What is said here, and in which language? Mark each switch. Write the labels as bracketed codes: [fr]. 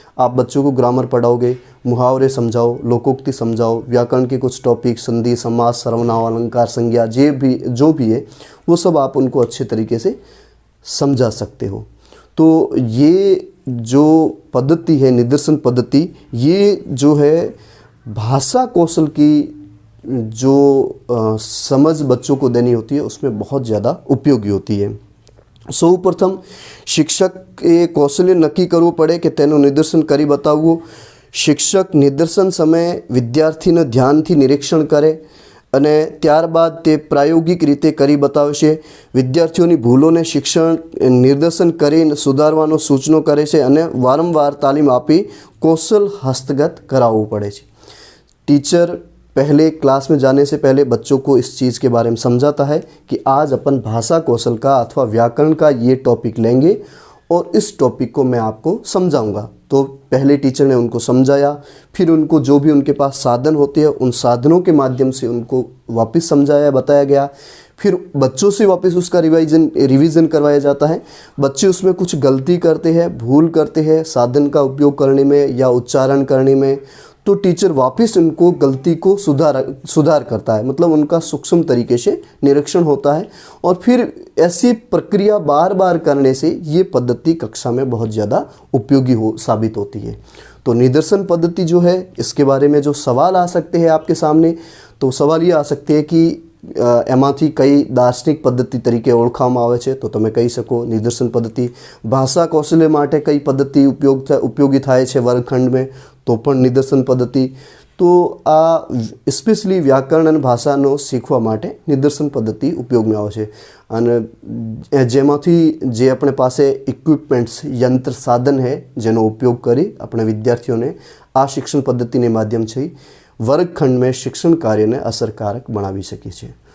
[hi] आप बच्चों को ग्रामर पढ़ाओगे, मुहावरे समझाओ, लोकोक्ति समझाओ, व्याकरण के कुछ टॉपिक, संधि, समास, सर्वनाम, अलंकार, संज्ञा जो भी है वो सब आप उनको अच्छे तरीके से समझा सकते हो. तो ये जो पद्धति है निदर्शन पद्धति, ये जो है भाषा कौशल की जो समझ बच्चों को देनी होती है उसमें बहुत ज़्यादा उपयोगी होती है. [gu] સૌપ્રથમ શિક્ષકે કૌશલ્ય નક્કી કરવું પડે કે તેનું નિદર્શન કરી બતાવવું. શિક્ષક નિદર્શન સમયે વિદ્યાર્થીને ધ્યાનથી નિરીક્ષણ કરે અને ત્યારબાદ તે પ્રાયોગિક રીતે કરી બતાવશે. વિદ્યાર્થીઓની ભૂલોને શિક્ષણ નિદર્શન કરીને સુધારવાનો સૂચનો કરે છે અને વારંવાર તાલીમ આપી કૌશલ હસ્તગત કરાવવું પડે છે. [hi] टीचर पहले क्लास में जाने से पहले बच्चों को इस चीज़ के बारे में समझाता है कि आज अपन भाषा कौशल का अथवा व्याकरण का ये टॉपिक लेंगे और इस टॉपिक को मैं आपको समझाऊंगा. तो पहले टीचर ने उनको समझाया, फिर उनको जो भी उनके पास साधन होते हैं उन साधनों के माध्यम से उनको वापस समझाया, बताया गया. फिर बच्चों से वापस उसका रिवीजन करवाया जाता है. बच्चे उसमें कुछ गलती करते हैं, भूल करते हैं साधन का उपयोग करने में या उच्चारण करने में, तो टीचर वापस उनको गलती को सुधार करता है. मतलब उनका सूक्ष्म तरीके से निरीक्षण होता है और फिर ऐसी प्रक्रिया बार बार करने से ये पद्धति कक्षा में बहुत ज़्यादा उपयोगी साबित होती है. तो निदर्शन पद्धति जो है इसके बारे में जो सवाल आ सकते हैं आपके सामने, तो सवाल ये आ सकते हैं कि [gu] એમાંથી કઈ દાર્શનિક પદ્ધતિ તરીકે ઓળખવામાં આવે છે, તો તમે કહી શકો નિદર્શન પદ્ધતિ. ભાષા કૌશલ્ય માટે કઈ પદ્ધતિ ઉપયોગી થાય છે વર્ગખંડમાં, તો પણ નિદર્શન પદ્ધતિ. તો આ સ્પેશિયલી વ્યાકરણ અને ભાષાનો શીખવા માટે નિદર્શન પદ્ધતિ ઉપયોગમાં આવે છે. અને જેમાંથી જે આપણે પાસે ઇક્વિપમેન્ટ્સ યંત્ર સાધન છે જેનો ઉપયોગ કરી આપણે વિદ્યાર્થીઓને આ શિક્ષણ પદ્ધતિને માધ્યમથી વર્ગખંડ में શિક્ષણ કાર્યને અસરકારક બનાવી શકીએ છીએ.